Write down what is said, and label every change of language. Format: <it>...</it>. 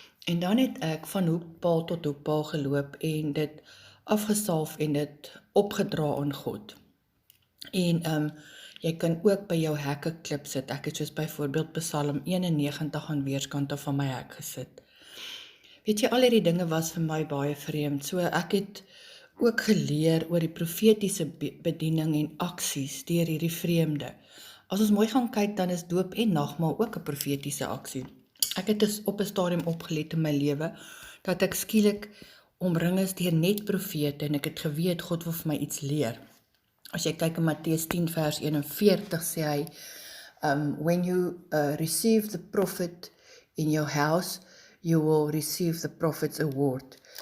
<af>En dan het ek van hoekpaal tot hoekpaal geloop, en dit afgesalf en dit opgedra aan God. En jy kan ook by jou hekke klip sit. Ek het soos byvoorbeeld Psalm 91 aan weerskante van my hek gesit. Weet jy, al hierdie dinge was vir my baie vreemd. So ek het ook geleer oor die profetiese bediening en aksies deur hierdie vreemde. As ons mooi gaan kyk, dan is doop en nagmaal ook 'n profetiese aksie. Ek het dus op 'n stadium opgelet in my lewe, dat ek skielik omring is deur net profete, en ek het geweet, God wil vir my iets leer. As jy kyk in Matteus 10 vers 41, sê hy,</af> <en>when you receive the prophet in your house, you will receive the prophet's award.</en>